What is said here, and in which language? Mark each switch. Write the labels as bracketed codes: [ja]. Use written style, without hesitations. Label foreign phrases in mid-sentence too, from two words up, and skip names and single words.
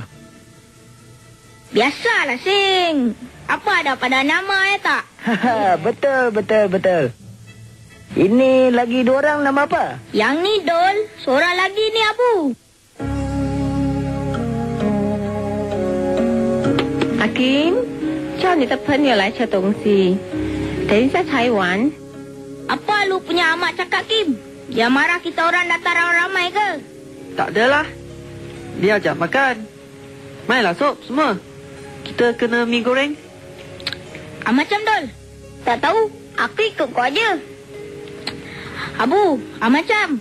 [ms] Biasalah Sing. Apa ada pada nama ya tak? Betul. Ini lagi 2 orang nama apa? Yang ni Dol, seorang lagi ni Abu. Hakim, [zh] 叫你的朋友来吃东西，等一下才完。 [ms] Apa lu punya amat cakap, Kim? Dia marah kita orang datang ramai-ramai ke? Tak adalah. Dia ajak makan. Mainlah Sob semua. Kita kena mi goreng. Macam Dol. Tak tahu. Aku ikut kau aja. Abu, macam.